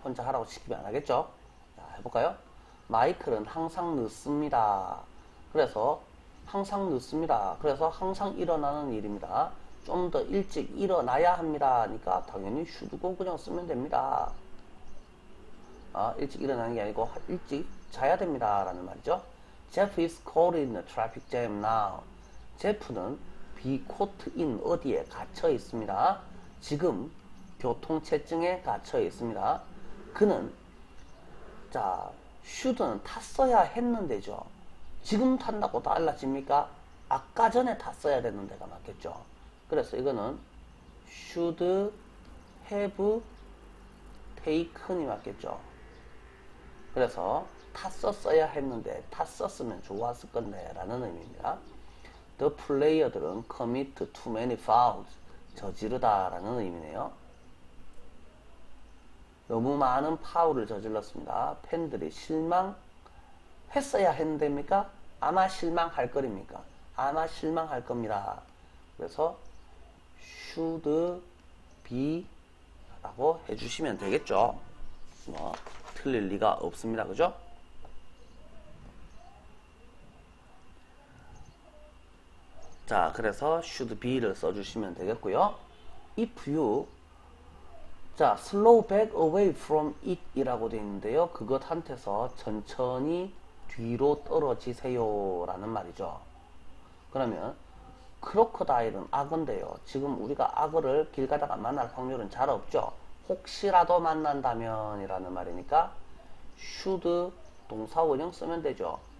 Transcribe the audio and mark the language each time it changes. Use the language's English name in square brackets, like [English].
[Korean] 혼자 하라고 시키면 안 하겠죠? 자, 해볼까요? 마이클은 항상 늦습니다. 그래서 항상 늦습니다. 그래서 항상 일어나는 일입니다. 좀 더 일찍 일어나야 합니다. 하니까 당연히 should고 그냥 쓰면 됩니다. 일찍 일어나는 게 아니고 일찍 자야 됩니다. 라는 말이죠. [English] Jeff is caught in a traffic jam now. [Korean] 제프는 [English] be caught in [Korean] 어디에 갇혀 있습니다. 지금 교통체증에 갇혀 있습니다. 그는 자, should는 탔어야 했는데죠. 지금 탄다고 달라집니까? 아까 전에 탔어야 되는 데가 맞겠죠. 그래서 이거는 [English] should have taken [Korean] 이 맞겠죠. 그래서 탔었어야 했는데 탔었으면 좋았을 건데 라는 의미입니다. [English] The player들은 commit too many fouls, [Korean] 저지르다 라는 의미네요. 너무 많은 파울을 저질렀습니다. 팬들이 실망했어야 했는데입니까? 아마 실망할 거입니까? 아마 실망할 겁니다. 그래서 [English] should be [Korean] 라고 해주시면 되겠죠. 틀릴 리가 없습니다. 그죠? 자, 그래서 [English] should be [Korean] 를 써주시면 되겠고요. [English] if you, 자, slow back away from it [Korean] 이라고 되어 있는데요. 그것한테서 천천히 뒤로 떨어지세요 라는 말이죠. 그러면 크로커다일은 악어인데요. 지금 우리가 악어를 길 가다가 만날 확률은 잘 없죠. 혹시라도 만난다면 이라는 말이니까 should 동사 원형 쓰면 되죠.